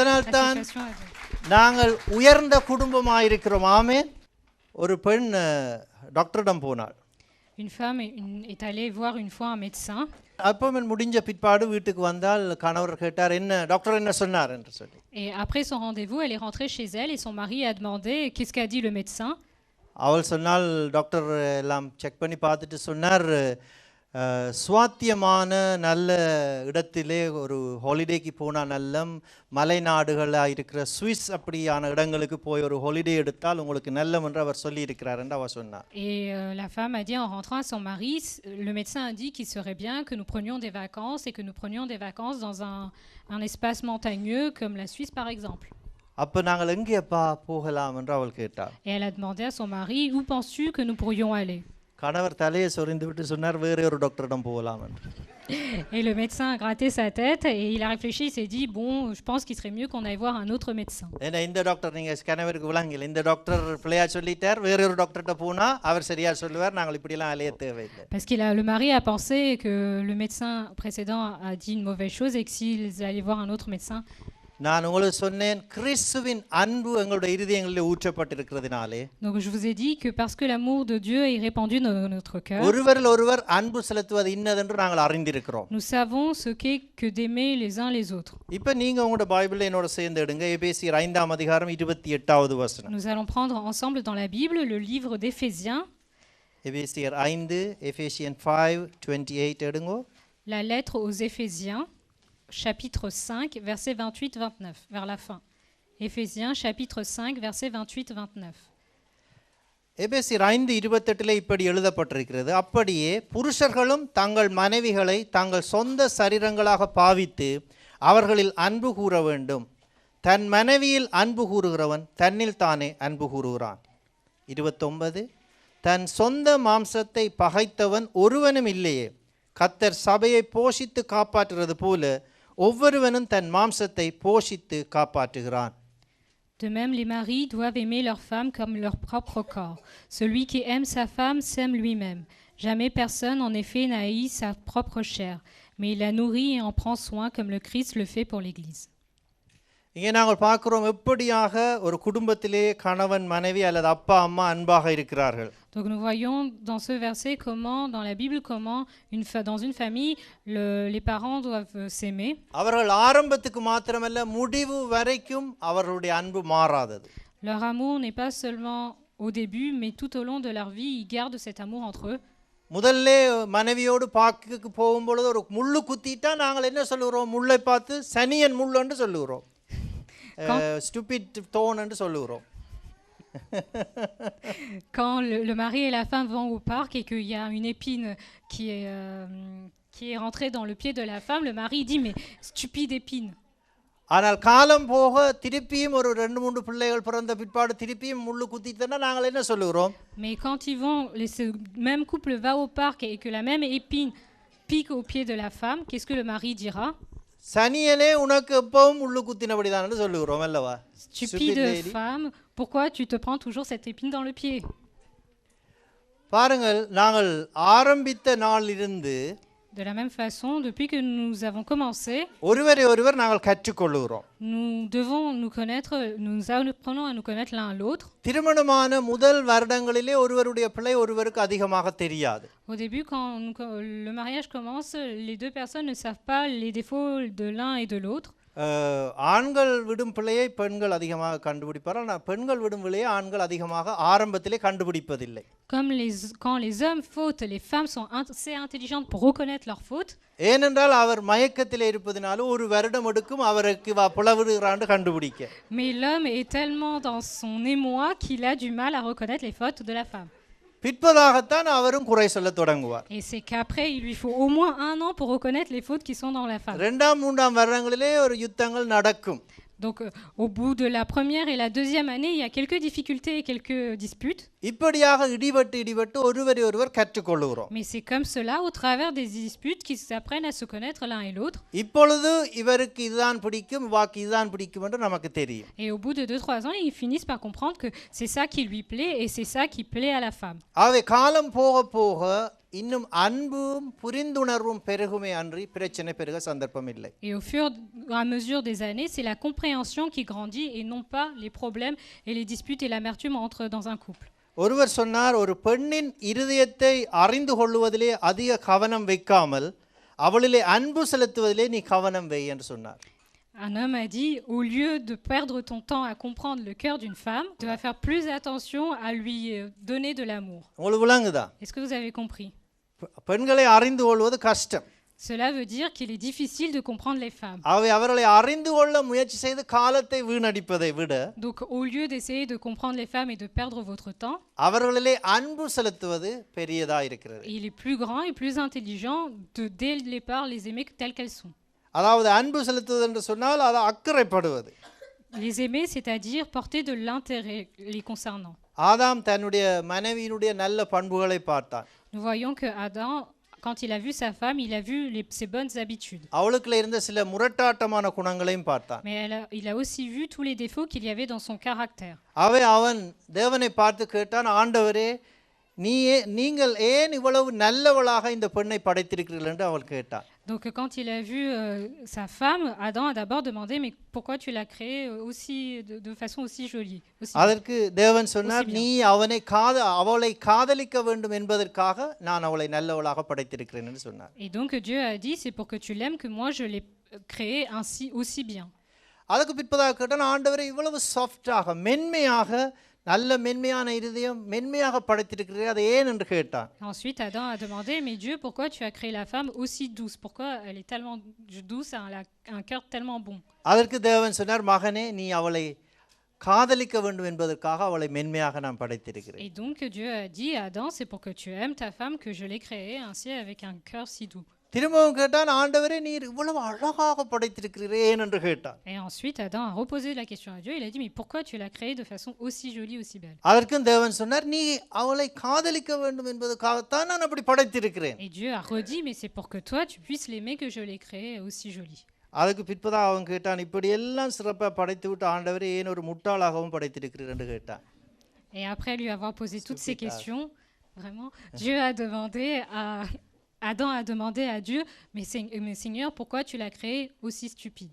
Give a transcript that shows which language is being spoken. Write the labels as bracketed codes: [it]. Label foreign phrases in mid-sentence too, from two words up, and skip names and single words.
[ta] அதனால்தான் [fr] situation à Dieu. [ta] நாங்கள் உயர்ந்த குடும்பமாக இருக்கிறோம். ஆமென். ஒரு பெண் டாக்டரிடம் போனாள். [fr] Une femme est allée voir une fois un médecin. [ta] அப்பாயின்மென்ட் முடிஞ்ச பிற்பாடு வீட்டுக்கு வந்தால் கணவர் கேட்டார், என்ன டாக்டர் என்ன சொன்னார் என்று சொல்லி. [fr] Et après son rendez-vous, elle est rentrée chez elle et son mari a demandé qu'est-ce qu'a dit le médecin. [ta] அவள் சொன்னால் டாக்டர் எல்லாம் செக் பண்ணி பார்த்துட்டு சொன்னார், சுவாத்தியமான நல்ல இடத்திலே ஒரு ஹாலிடேக்கு போனால் நல்லம், மலைநாடுகளாக இருக்கிற சுவிஸ் அப்படியான இடங்களுக்கு போய் ஒரு ஹாலிடே எடுத்தால் உங்களுக்கு நல்லம் என்று அவர் சொல்லியிருக்கிறார் என்று அவர் சொன்னார். [fr] Et la femme a dit en rentrant à son mari, le médecin a dit qu'il serait bien que nous prenions des vacances et que nous prenions des vacances dans un espace montagneux comme la Suisse par exemple. [ta] அப்போ நாங்கள் எங்கேப்பா போகலாம் என்று அவள் கேட்டார். [fr] Et elle a demandé à son mari, où penses-tu que nous pourrions aller? [ta] கணவர் தலையை சொரிந்து விட்டு சொன்னார், வேறு ஒரு டாக்டரிடம் போகலாம் என்று. [fr] Et le médecin a gratté sa tête et il a réfléchi, il s'est dit, bon, je pense qu'il serait mieux qu'on aille voir un autre médecin. [ta] ஏன்னா இந்த டாக்டர் நீங்கள் கணவருக்கு விளங்கல, இந்த டாக்டர் பிள்ளையா சொல்லிட்டார், வேறு ஒரு டாக்டர்கிட்ட போனால் அவர் சரியா சொல்லுவார், நாங்கள் இப்படிலாம் அலைய தேவையில்லை. [fr] Parce que le mari a pensé que le médecin précédent a dit une mauvaise chose et que s'ils allaient voir un autre médecin. [ta] நான் உங்களுக்கு சொன்னேன், கிறிஸ்துவின் அன்பு எங்களுடைய இருதயங்களில் ஊற்றப்பட்டிருக்கிறதுனாலே, [fr] Donc je vous ai dit que parce que l'amour de Dieu est répandu dans notre cœur, [ta] ஒருவரில் ஒருவர் அன்பு செலுத்துவது இன்னதென்று நாங்கள் அறிந்திருக்கிறோம். [fr] nous savons ce qu'est que d'aimer les uns les autres. [ta] இப்போ நீங்க உங்களோட பைபிளை என்னோட சேர்ந்து எடுங்க. எபேசியர் 5ஆம் அதிகாரம் 28வது வசனம். [fr] Nous allons prendre ensemble dans la Bible le livre d'Éphésiens, [ta] எபேசியர் 5, Ephesians 5:28 எடுங்க. [fr] la lettre aux Éphésiens, chapitre 5, versets 28-29, vers la fin. Éphésiens, chapitre 5, versets 28-29. [ta] எபேசியர் 5:28 இப்படி எழுதப்பட்டிருக்கிறது, அப்படியே புருஷர்களும் தங்கள் மனைவிகளை தங்கள் சொந்த சரீரங்களாக பாவித்து அவர்களில் அன்பு கூற வேண்டும். தன் மனைவியில் அன்பு கூறுகிறவன் தன்னில் தானே அன்பு கூறுகிறான். 29, தன் சொந்த மாம்சத்தை பகைத்தவன் ஒருவனும் இல்லையே, கர்த்தர் சபையை போஷித்து காப்பாற்றுறது போல ஒவ்வொருவனும் தன் மாம்சத்தை போஷித்து காப்பாற்றுகிறான். [fr] De même, les maris doivent aimer leur femme comme leur propre corps. Celui qui aime sa femme s'aime lui-même. Jamais personne, en effet, n'a haï sa propre chair, mais il la nourrit et en prend soin comme le Christ le fait pour l'Église. [ta] இங்கே நாங்கள் பார்க்கிறோம், எப்படியாக ஒரு குடும்பத்திலே கணவன் மனைவி அல்லது அப்பா அம்மா அன்பாக இருக்கிறார்கள். [fr] Donc nous voyons dans ce verset comment, dans la Bible, comment dans une famille, les parents doivent s'aimer. [ta] அவர்கள் ஆரம்பத்துக்கு மாத்திரமல்ல, முடிவு வரைக்கும் அவர்களுடைய அன்பு மாறாதது. [fr] Leur amour n'est pas seulement au début, mais tout au long de leur vie, ils gardent cet amour entre eux. [ta] முதல்ல மனைவியோடு பார்க்குக்கு போகும்பொழுது ஒரு முள்ளு குத்திட்டா நாங்கள் என்ன சொல்லுகிறோம்? முள்ளை பார்த்து சனியன் முள் என்று சொல்லுகிறோம், [en] stupid thorn [ta] என்று சொல்லுகிறோம். [fr] Quand le mari et la femme vont au parc et qu'il y a une épine qui est rentrée dans le pied de la femme, le mari dit mais stupide épine. [ta] ஆனால் காலம் போக திருப்பியும் ஒரு 2-3 பிள்ளைகள் பிறந்த பிற்பாடு திருப்பியும் முள்ளு குத்திட்டா நாங்கள் என்ன சொல்லுகிறோம்? [fr] Mais quand ils vont, ce même couple va au parc et que la même épine pique au pied de la femme, qu'est-ce que le mari dira? [ta] சனியனே உனக்கு எப்பவும் முள்ளு குத்தினபடிதான் சொல்லுகிறோம் அல்லவா? [fr] Stupide femme, pourquoi tu te prends toujours cette épine dans le pied? [ta] பாருங்கள், நாங்கள் ஆரம்பித்த நாளிலிருந்து [fr] De la même façon, depuis que nous avons commencé, [ta] ஒருவரை ஒருவர் நாங்கள் கற்றுக்கொள்கிறோம். [fr] nous devons nous connaître, nous apprenons à nous connaître l'un à l'autre. [ta] திருமணமான முதல் வருடங்களிலே ஒருவருடைய பிள்ளை ஒருவருக்கு அதிகமாக தெரியாது. [fr] Au début, quand le mariage commence, les deux personnes ne savent pas les défauts de l'un et de l'autre. [ta] ஆண்கள் விடும் பிள்ளையை பெண்கள் அதிகமாக கண்டுபிடிப்பார்கள், ஆனால் பெண்கள் விடும் பிள்ளையை ஆண்கள் அதிகமாக ஆரம்பத்திலே கண்டுபிடிப்பதில்லை. [fr] Comme quand les hommes fautent, les femmes sont assez intelligentes pour reconnaître leurs fautes. [ta] ஏனென்றால் அவர் மயக்கத்தில் இருப்பதனால ஒரு வருடம் எடுக்கும் அவருக்கு புலவிடுகிறான்னு கண்டுபிடிக்க. [fr] Mais l'homme est tellement dans son émoi qu'il a du mal à reconnaître les fautes de la femme. [ta] பிற்பதாகத்தான் அவரும் குறை சொல்ல தொடங்குவார். [fr] Et c'est qu'après il lui faut au moins 1 an pour reconnaître les fautes qui sont dans la femme. [ta] 2-3 வருடங்களிலே ஒரு யுத்தங்கள் நடக்கும். [fr] Donc au bout de la première et la deuxième année, il y a quelques difficultés et quelques disputes. [ta] இப்படியாக இடிபட்டு ஒருவரை ஒருவர் கற்றுக்கொள்கிறோம். [fr] Mais c'est comme cela au travers des disputes qu'ils apprennent à se connaître l'un et l'autre. [ta] இப்பொழுது இவருக்கு இதுதான் பிடிக்கும், வாக்கு இதுதான் பிடிக்கும் என்று நமக்கு தெரியும். [fr] Et au bout de 2-3 ans, ils finissent par comprendre que c'est ça qui lui plaît et c'est ça qui plaît à la femme. [ta] ஆகவே காலம் போக போக இன்னும் அன்பும் புரிந்துணர்வும் பெருகுமே அன்றி பிரச்சனை பெருக சந்தர்ப்பம் இல்லை. [fr] Et au fur et à mesure des années, c'est la compréhension qui grandit et non pas les problèmes et les disputes et l'amertume entrent dans un couple. [ta] ஒருவர் சொன்னார், ஒரு பெண்ணின் இருதயத்தை அறிந்து கொள்வதிலே அதிக கவனம் வைக்காமல் அவளிலே அன்பு செலுத்துவதிலே நீ கவனம் வை என்று சொன்னார். [fr] Un homme a dit, au lieu de perdre ton temps à comprendre le cœur d'une femme, tu vas faire plus attention à lui donner de l'amour. [ta] உங்களுக்கு விளங்குதா? [fr] Est-ce que vous avez compris? [ta] பெண்களை அறிந்து கொள்வது கஷ்டம். [fr] Cela veut dire qu'il est difficile de comprendre les femmes. [ta] அவர்களை அறிந்து கொள்ள முயற்சி செய்து காலத்தை வீணடிப்பதை விட [fr] Donc au lieu d'essayer de comprendre les femmes et de perdre votre temps, [ta] அவர்களிலே அன்பு செலுத்துவது பெரியதா இருக்கிறது. [fr] il est plus grand et plus intelligent de dès le départ les aimer telles qu'elles sont. [ta] அதாவது அன்பு செலுத்துவது என்று சொன்னால் அது அக்கறைப்படுவது. [fr] Les aimer, c'est-à-dire porter de l'intérêt les concernant. [ta] ஆதாம் தன்னுடைய மனைவியினுடைய நல்ல பண்புகளை பார்த்தான். [fr] Nous voyons que Adam, quand il a vu sa femme, il a vu ses bonnes habitudes. [ta] அவளுக்குள்ள இருந்த சில முரட்டாட்டமான குணங்களையும் பார்த்தான். [fr] Mais il a aussi vu tous les défauts qu'il y avait dans son caractère. [ta] அவன் தேவனை பார்த்து கேட்டான், ஆண்டவரே நீங்கள் ஏன் இவ்வளவு நல்லவளாக இந்த பெண்ணை படைத்திருக்கிறீர்கள் என்று அவள் கேட்டான். [fr] Donc quand il a vu sa femme, Adam a d'abord demandé mais pourquoi tu l'as créée aussi de façon aussi jolie. [ta] அதற்கு தேவன் சொன்னார், நீ அவளை காதலிக்க வேண்டும் என்பதற்காக நான் அவளை நல்லவளாக படைத்திருக்கிறேன் என்று சொன்னார். [fr] Et donc Dieu a dit c'est pour que tu l'aimes que moi je l'ai créée ainsi aussi bien. [ta] அதுக்கு பிற்பதாக கேட்டான், ஆண்டவரே இவ்வளவு சாஃப்டாக மென்மையாக நல்ல மென்மையான இதயம் மென்மையாக படைத்திருக்கிறீர்கள், அது ஏன் என்று கேட்டான். [fr] Ensuite Adam a demandé mais Dieu pourquoi tu as créé la femme aussi douce, pourquoi elle est tellement douce, elle a un cœur tellement bon. [ta] அதற்கு தேவன் சொன்னார், மகனே நீ அவளை காதலிக்க வேண்டும் என்பதற்காக அவளை மென்மையாக நான் படைத்திருக்கிறேன். [fr] Et donc Dieu a dit à Adam c'est pour que tu aimes ta femme que je l'ai créée ainsi avec un cœur si doux. [ta] திரும்பவும் கேட்டான், ஆண்டவரே நீர் இவ்வளவு அழகாக படைத்திருக்கிறீரே ஏன் என்று கேட்டான். [fr] Et ensuite Adam a reposé la question à Dieu, il a dit mais pourquoi tu l'as créée de façon aussi jolie, aussi belle. [ta] அதற்கு தேவன் சொன்னார், நீ அவளை காதலிக்க வேண்டும் என்பதற்காகத்தான் நான் அப்படி படைத்திருக்கிறேன். [fr] Et Dieu a redit mais c'est pour que toi tu puisses l'aimer que je l'ai créée aussi jolie. [ta] அதுக்கு பிற்பதா அவன் கேட்டான், இப்படி எல்லாம் சிறப்பாக படைத்து விட்டு ஆண்டவரே ஏன் ஒரு முட்டாளாகவும் படைத்திருக்கிறீர் என்று கேட்டான். [fr] Et après lui avoir posé toutes ces questions, vraiment Dieu a demandé à Adam a demandé à Dieu mais Seigneur pourquoi tu l'as créé aussi stupide.